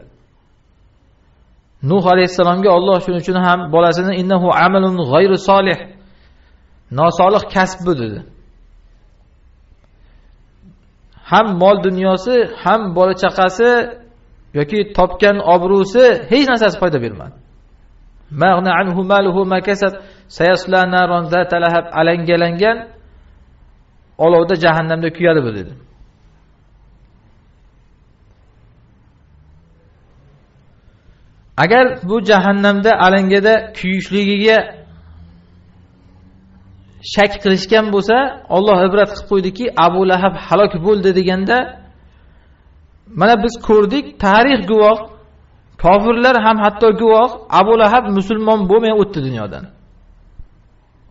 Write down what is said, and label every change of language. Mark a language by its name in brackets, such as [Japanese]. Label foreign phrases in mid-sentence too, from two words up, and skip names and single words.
[Uzbek] Nuh alayhisalomga Alloh shuning uchun ham bolasini [Arabic] إنه عمل غير صالح, [Uzbek] nosolih kasb bu dedi. Ham mol dunyosi, ham bola chaqasi yoki topgan obro'si hech narsasi foyda bermadi. [Arabic] ما أغنى عنه ماله وما كسب سيصلى نارا ذات لهب, [Uzbek] alangalangan olovda jahannamda kuyadi bu dedi. Agar bu jahannamda alangada kuyishligiga shak qilishgan bo'lsa, Alloh ibrat qilib qo'ydiki, Abu Lahab halok bo'ldi deganda, mana biz ko'rdik, tarix guvoh, kofirlar ham hatto guvoh, Abu Lahab musulmon bo'lmay o'tdi dunyodan.